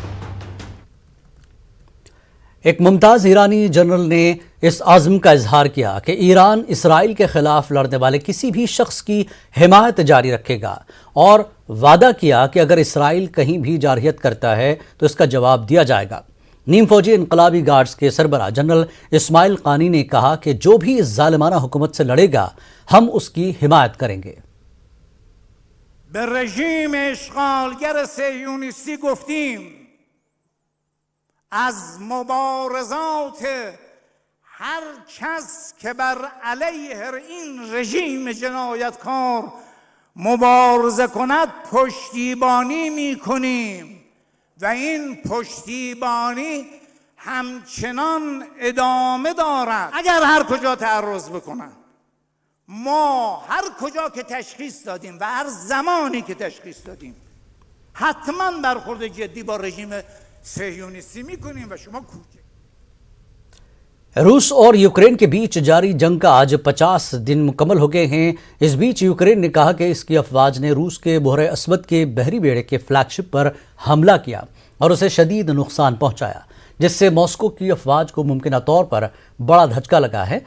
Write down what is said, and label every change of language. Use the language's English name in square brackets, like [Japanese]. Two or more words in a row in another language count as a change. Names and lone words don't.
[Urdu] ایک ممتاز ایرانی جنرل نے اس عزم کا اظہار کیا کہ ایران اسرائیل کے خلاف لڑنے والے کسی بھی شخص کی حمایت جاری رکھے گا، اور وعدہ کیا کہ اگر اسرائیل کہیں بھی جارحیت کرتا ہے تو اس کا جواب دیا جائے گا۔ نیم فوجی انقلابی گارڈز کے سربراہ جنرل اسماعیل قانی نے کہا کہ جو بھی اس ظالمانہ حکومت سے لڑے گا ہم اس کی حمایت کریں گے۔ [Persian] به رژیم اشغالگر صهیونیستی گفتیم از مبارزات هر کس که بر علیه این رژیم جنایتکار مبارزه کند پشتیبانی میکنیم و این پشتیبانی همچنان ادامه دارد. اگر هر کجا تعرض بکنند، ما هر کجا که تشخیص دادیم و هر زمانی که تشخیص دادیم حتما برخورد جدی با رژیم صهیونیستی میکنیم و شما کوچه۔ [Urdu] روس اور یوکرین کے بیچ جاری جنگ کا آج 50 دن مکمل ہو گئے ہیں۔ اس بیچ یوکرین نے کہا کہ اس کی افواج نے روس کے بحر اسود کے بحری بیڑے کے فلیگ شپ پر حملہ کیا اور اسے شدید نقصان پہنچایا، جس سے ماسکو کی افواج کو ممکنہ طور پر بڑا دھچکا لگا ہے۔